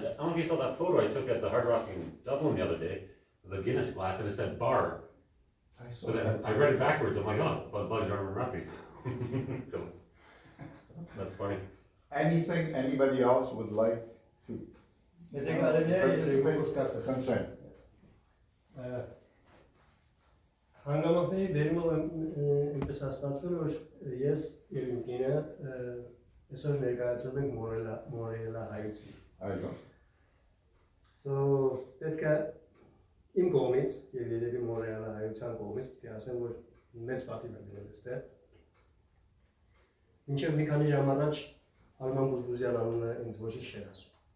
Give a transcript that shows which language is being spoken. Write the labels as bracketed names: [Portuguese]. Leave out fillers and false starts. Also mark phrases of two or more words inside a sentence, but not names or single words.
[English] I don't know if you saw that photo I took at the Hard Rock in Dublin the other day, the Guinness glass, and it said bar. I saw But then that. I read it backwards. I'm like, oh, Buzz Armin Rafi. So that's funny. Anything anybody else would like to participate? Concern. [Armenian] Հանգամանքների բերումով այնպես հաստատվել, որ ես եւ իմ կինը այսօր ներկայացնում ենք Մորելա հայություն։ Այո։ So պետք է իմ կողմից եւ երևի Մորելա հայության կողմից պետք է ասեմ, որ մեծ պատիվ է գնել այստեղ։ Մինչև մի քանի ժամ առաջ Արման Բուզբուզյան անունը ինձ ոչինչ չէր ասում։